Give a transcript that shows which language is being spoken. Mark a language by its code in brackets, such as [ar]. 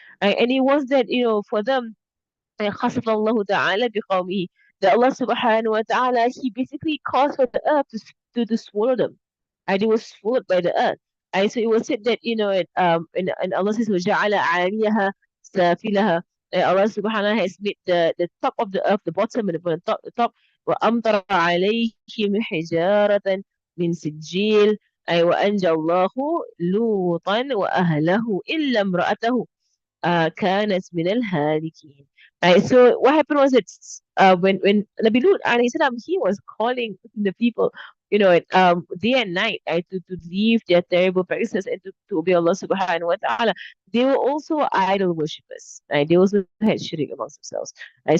[en] And it was that, for them, [ar] خسف الله تعالى بقومه, [en] that Allah subhanahu wa ta'ala, he basically caused for the earth to swallow them, and they were swallowed by the earth. And so it was said that, and Allah says, [ar] وَجَعَلَ عَالِيَهَا سَافِلَهَا, [en] Allah subhanahu has made the top of the earth, the bottom and the top. [ar] وأمطر عليهم حجارة من سجيل أي وأنجى الله لوطا وأهله إلا امرأته كانت من الهالكين. [en] Right, so what happened was that when Nabi Lut alayhi salam, he was calling the people, day and night, right, to leave their terrible practices and to obey Allah subhanahu wa ta'ala. They were also idol worshippers, right? They also had shirk amongst themselves, right?